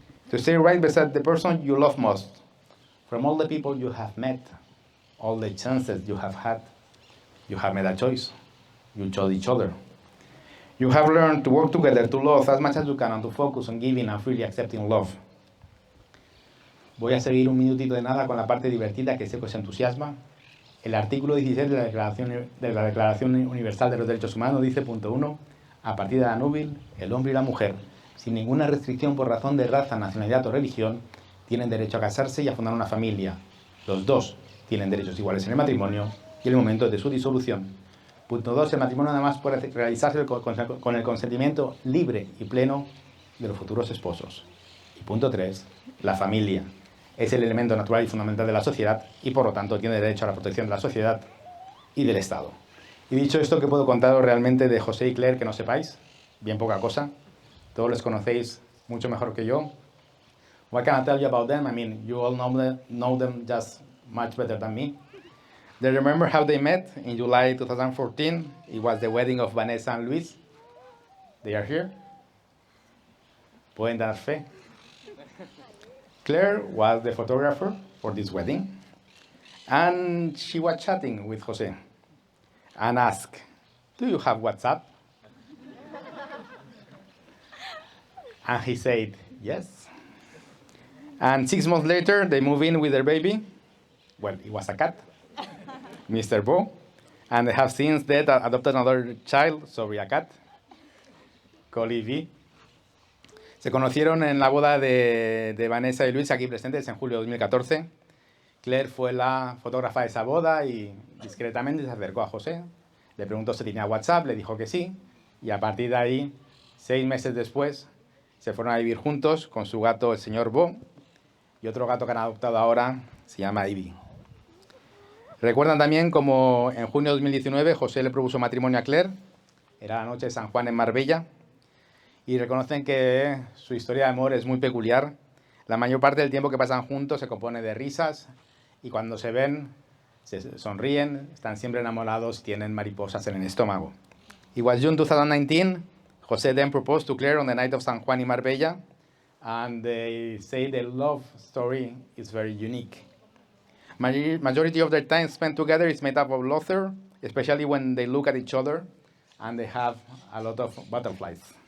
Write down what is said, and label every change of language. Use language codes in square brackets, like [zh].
[en] To stay right beside the person you love most. From all the people you have met, all the chances you have had, you have made a choice. You chose each other. You have learned to work together to love as much as you can and to focus on giving and freely accepting love. [es] Voy a seguir un minutito de nada con la parte divertida que sé que os entusiasma. El artículo 16 de la Declaración Universal de los Derechos Humanos dice, punto 1, a partir de la núbil, el hombre y la mujer, sin ninguna restricción por razón de raza, nacionalidad o religión, tienen derecho a casarse y a fundar una familia. Los dos tienen derechos iguales en el matrimonio y en el momento de su disolución. Punto 2. El matrimonio además puede realizarse con el consentimiento libre y pleno de los futuros esposos. Y punto 3. La familia es el elemento natural y fundamental de la sociedad y por lo tanto tiene derecho a la protección de la sociedad y del Estado. Y dicho esto, ¿qué puedo contaros realmente de José y Claire que no sepáis? Bien poca cosa. Todos les conocéis mucho mejor que yo. [en] What can I tell you about them? I mean, you all know them just much better than me. Do you remember how they met in July 2014? It was the wedding of Vanessa and Luis. They are here. [es] Pueden dar fe. [en] Claire was the photographer for this wedding, and she was chatting with Jose and asked, "Do you have WhatsApp?" And he said, "Yes." And 6 months later, they moved in with their baby. Well, it was a cat. Mr. Bo, and they have since then adopted another child, sorry, a cat, called Evie. [es] Se conocieron en la boda de Vanessa y Luis aquí presentes en julio de 2014. Claire fue la fotógrafa de esa boda y discretamente se acercó a José. Le preguntó si tenía WhatsApp, le dijo que sí. Y a partir de ahí, 6 meses después, se fueron a vivir juntos con su gato, el señor Bo, y otro gato que han adoptado ahora se llama Ivy. Recuerdan también como en junio de 2019 José le propuso matrimonio a Claire. Era la noche de San Juan en Marbella. Y reconocen que su historia de amor es muy peculiar. La mayor parte del tiempo que pasan juntos se compone de risas y cuando se ven, se sonríen, están siempre enamorados, tienen mariposas en el estómago. [en] It was June 2019. José then proposed to Claire on the night of San Juan in Marbella, and they say the love story is very unique. Majority of their time spent together is made up of laughter, especially when they look at each other, and they have a lot of butterflies.